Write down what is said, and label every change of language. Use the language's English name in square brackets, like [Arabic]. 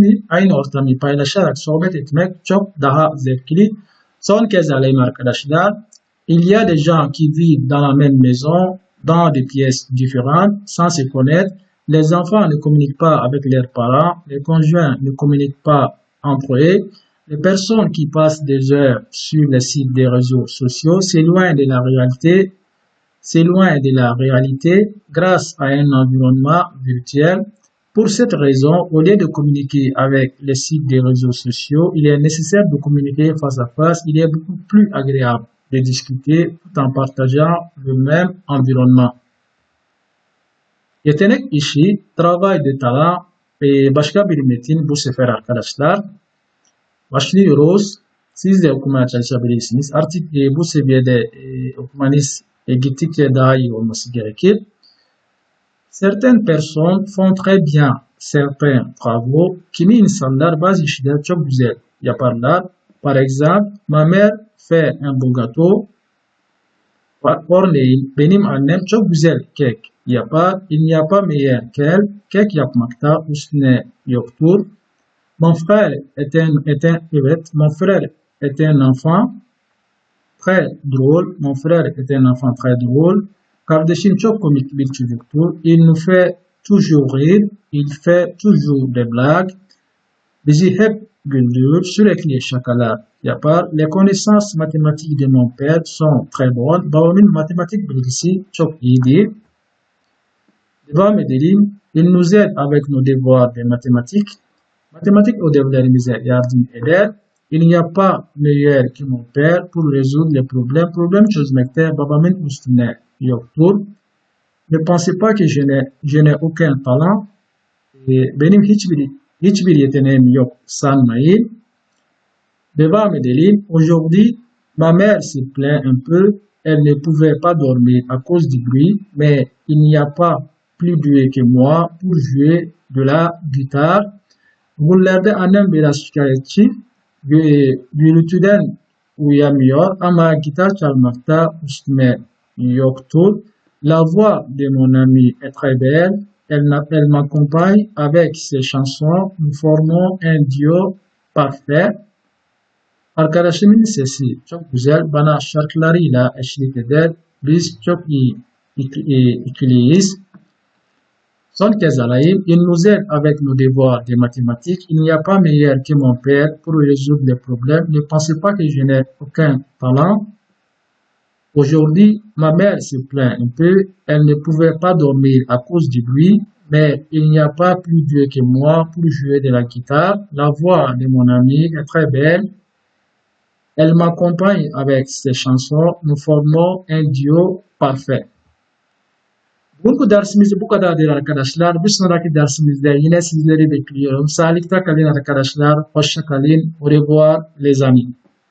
[Turkish] Aynı ortamı paylaşarak sohbet etmek çok daha zevkli. Son kez alayım arkadaşlar. [French] Il y a des gens qui vivent dans la même maison, dans des pièces différentes, sans se connaître. Les enfants ne communiquent pas avec leurs parents. Les conjoints ne communiquent pas entre eux. Les personnes qui passent des heures sur les sites des réseaux sociaux s'éloignent de la réalité grâce à un environnement virtuel. Pour cette raison, au lieu de communiquer avec les sites des réseaux sociaux, il est nécessaire de communiquer face à face. Il est beaucoup plus agréable de discuter tout en partageant le même environnement. [Turkish] Yetenek işi, [French] travail de talent [Turkish] ve başka bir metin bu sefer arkadaşlar. Başlıyoruz. Siz de okumaya çalışabilirsiniz. Artık bu seviyede okumanız gittikçe daha iyi olması gerekir. [French] Certaines personnes font très bien certains travaux. [Turkish] Kimi insanlar bazı işleri çok güzel yaparlar. [French] Par exemple, ma mère fait un beau gâteau. [Turkish] Örneğin benim annem çok güzel kek yapar. [French] Il n'y a pas meilleur qu'elle. [Turkish] Kek yapmakta üstüne yoktur. [French] Mon frère est un enfant très drôle. Mon frère est un enfant très drôle. [Turkish] Kardeşim çok komik bir çocuktur. [French] Il nous fait toujours rire. Il fait toujours des blagues. [Turkish] Bizi hep güldürür. Sürekli şakalar yapar. [French] Les connaissances mathématiques de mon père sont très bonnes. [Turkish] Babamın matematik bilgisi çok iyidir. Devam edelim. [French] Il nous aide avec nos devoirs de mathématiques. [Turkish] Matematik ödevlerimize yardım eder. [French] Il n'y a pas meilleur que mon père pour résoudre les problèmes. [Turkish] Problem çözmekte babamın üstüne yoktur. [French] Ne pensez pas que je n'ai aucun talent. [Turkish] Benim hiçbir yeteneğim yok sanmayın. Devam edelim. [French] Aujourd'hui, ma mère se plaint un peu. Elle ne pouvait pas dormir à cause du bruit, mais il n'y a pas plus doué que moi pour jouer de la guitare. [Turkish] Bugünlerde annem biraz şikayetçi ve gürültüden uyuyamıyor ama gitar çalmakta üstüme yoktur. [French] La voix de mon ami est très belle. Elle m'accompagne avec ses chansons. Nous formons un duo parfait. [Turkish] Arkadaşımın sesi çok güzel. Bana şarkılarıyla eşlik eder. Biz çok iyi ikiliyiz. Son kez alayım. [French] Il nous aide avec nos devoirs de mathématiques. Il n'y a pas meilleur que mon père pour résoudre les problèmes. Ne pensez pas que je n'ai aucun talent. Aujourd'hui, ma mère se plaint un peu. Elle ne pouvait pas dormir à cause du bruit, mais il n'y a pas plus doué que moi pour jouer de la guitare. La voix de mon ami est très belle. Elle m'accompagne avec ses chansons. Nous formons un duo parfait. [Turkish] Bu dersimiz bu kadardır arkadaşlar. Bir sonraki dersimizde yine sizleri bekliyorum. Sağlıkta kalın arkadaşlar. Hoşça kalın. [French] Au revoir les amis.